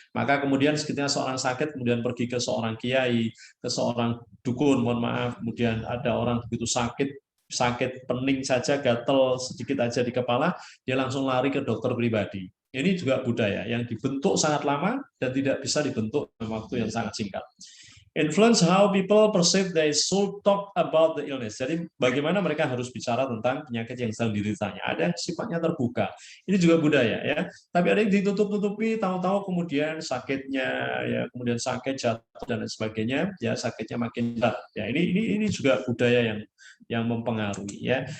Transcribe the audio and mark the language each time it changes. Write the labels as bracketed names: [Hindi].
[Indonesian] Maka kemudian ketika seorang sakit kemudian pergi ke seorang kiai, ke seorang dukun, mohon maaf, kemudian ada orang begitu sakit pening saja, gatel sedikit aja di kepala, dia langsung lari ke dokter pribadi. Ini juga budaya yang dibentuk sangat lama dan tidak bisa dibentuk dalam waktu yang sangat singkat. [English] Influence how people perceive they should talk about the illness. [Indonesian] Jadi bagaimana mereka harus bicara tentang penyakit yang sedang dideritanya. Ada yang sifatnya terbuka. Ini juga budaya, ya. Tapi ada yang ditutup-tutupi, tahu-tahu kemudian sakitnya, ya, kemudian sakit jatuh dan lain sebagainya, ya, sakitnya makin berat. Ya, ini juga budaya yang mempengaruhi, ya.